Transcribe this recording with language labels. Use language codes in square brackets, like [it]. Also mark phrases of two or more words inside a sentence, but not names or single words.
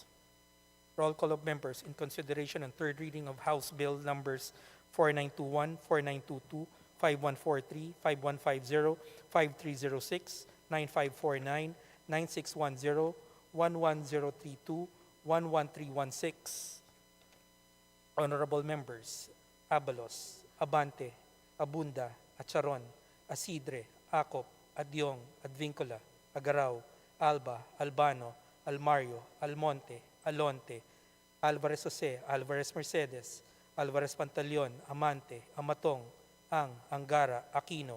[en] Roll call of members in consideration and third reading of House Bill numbers 4921, 4922, 5143, 5150, 5306, 9549, 9610, 11032, 11316. Honorable members, Abalos, Abante, Abunda, Acharon, Asidre, Acop, Adyong, Advincula, Agaraw, Alba, Albano, Almario, Almonte, Alonte, Alvarez Jose, Alvarez Mercedes, Alvarez Pantaleon, Amante, Amatong, Angara, Aquino,